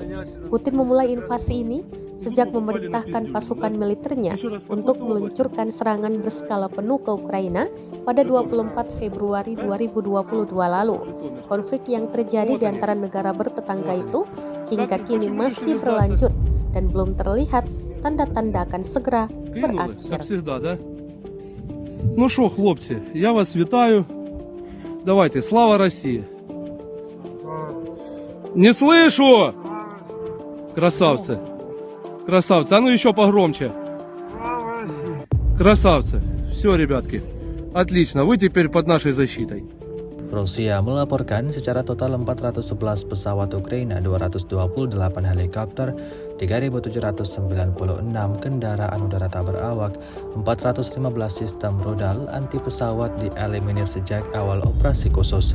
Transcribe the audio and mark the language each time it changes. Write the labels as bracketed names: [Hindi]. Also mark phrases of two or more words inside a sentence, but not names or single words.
[Indonesian] Putin memulai invasi ini sejak memerintahkan pasukan militernya untuk meluncurkan serangan berskala penuh ke Ukraina pada 24 Februari 2022 lalu. Konflik yang terjadi di antara negara bertetangga itu hingga kini masih berlanjut dan belum terlihat tanda-tanda akan segera berakhir. [Ukrainian] Ну що, хлопці, я вас вітаю. Давайте, слава Росії. [Russian] Не слышу! Красавцы. Красавцы. А ну еще погромче. Красавцы. Все, ребятки. Отлично. Вы теперь под нашей защитой. [Indonesian] Rusia melaporkan secara total 411 pesawat Ukraina, 228 helikopter, 3.796 kendaraan udara tak berawak, 415 sistem rudal anti pesawat dieliminir sejak awal operasi khusus.